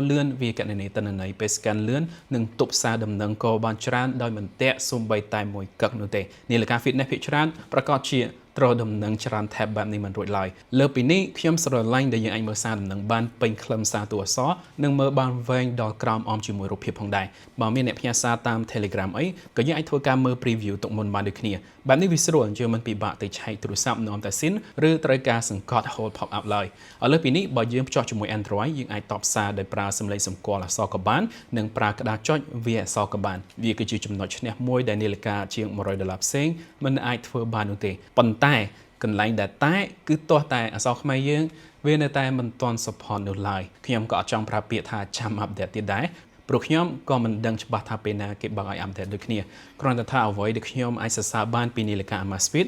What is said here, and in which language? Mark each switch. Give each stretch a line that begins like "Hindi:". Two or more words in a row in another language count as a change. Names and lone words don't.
Khmer: លឿនវាកណន័យទិន្នន័យពេល scan លឿននិងទប់សារដំណឹងក៏បានច្រើនដោយមិនតាក់សូម្បីតែមួយកឹកនោះទេនាឡិកា fitness ភាគច្រើនប្រកាសជាត្រូវដំណឹងច្រើន tab បែបនេះមិនរួចឡើយលើពីនេះ ខ្ញុំស្រឡាញ់ដែលយើងអាចមើលសារដំណឹងបានពេញខ្លឹមសារតួអក្សរនិងមើលបានវែងដល់ក្រោមអមជាមួយរូបភាពផងដែរបើមានអ្នកផ្ញើសារតាម Telegram អីក៏យើងអាចធ្វើការមើល preview ទុកមុនបានដូចគ្នាបែបនេះវាស្រួលយើងមិនពិបាកទៅឆែកទូរស័ព្ទនាំតែស៊ីនឬត្រូវការសង្កត់
English: hold pop up
Khmer: ឡើយឥឡូវពីនេះបើ យើងភ្ជាប់ជាមួយ Android យើងអាចតបសារដោយប្រើសំឡេងសម្គាល់អក្សរក៏បាននិងប្រើក្តារចុចវាអក្សរក៏បានវាគឺជាចំណុចឈ្នះមួយដែលនាឡិកាជាង$100ផ្សេងមិនអាចធ្វើបាននោះទេប៉ុន្តែកន្លែងដែលតែគឺទាស់តែអក្សរខ្មែរយើងវានៅតែមិនទាន់ support នោះឡើយខ្ញុំក៏អត់ចង់ប្រើពាក្យថាចាំ update ទៀតដែរព្រោះខ្ញុំក៏មិនដឹងច្បាស់ថាពេលណាគេបើកឲ្យ update ដូចគ្នាគ្រាន់តែថាអ្វីដែលខ្ញុំអាចសរសើរបានពីនាឡិកា Amazfit